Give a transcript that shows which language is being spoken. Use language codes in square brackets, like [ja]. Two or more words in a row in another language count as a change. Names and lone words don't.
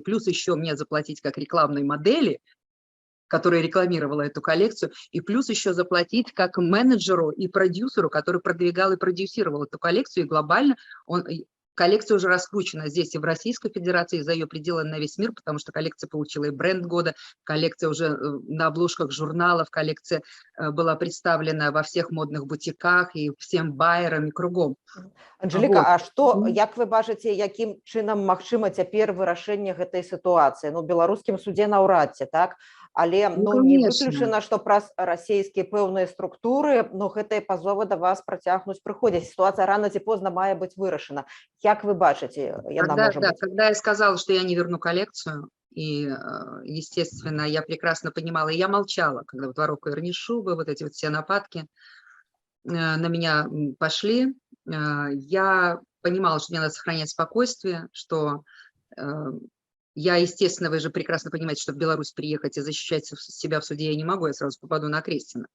[ru] Плюс еще мне заплатить как рекламной модели, которая рекламировала эту коллекцию, и плюс еще заплатить как менеджеру и продюсеру, который продвигал и продюсировал эту коллекцию, и глобально коллекция уже раскручена здесь и в Российской Федерации, за ее пределы на весь мир, потому что коллекция получила и бренд года, коллекция уже на обложках журналов, коллекция была представлена во всех модных бутиках и всем байерам и кругом. [be] Анжеліка, а што, як вы бачыце, якім чынам магчыма цяпер вырашэнне гэтай сітуацыі? Ну, беларускім судзе наўрад ці, так? Але не выключана, што праз расійскія пэўныя структуры, гэтыя пазовы да вас працягнуць прыходзіць. Сітуацыя рана ці позна мае быць вырашана. Як вы бачыце, яна можа быць? [ru] Когда я сказала, что я не верну коллекцию, и, естественно, я прекрасно понимала, и я молчала, когда вот воровка верни шубы, вот эти вот все нападки на меня пошли, я понимала, что мне надо сохранять спокойствие, что я, естественно, вы же прекрасно понимаете, что в Беларусь приехать и защищать себя в суде я не могу, я сразу попаду на Крестина.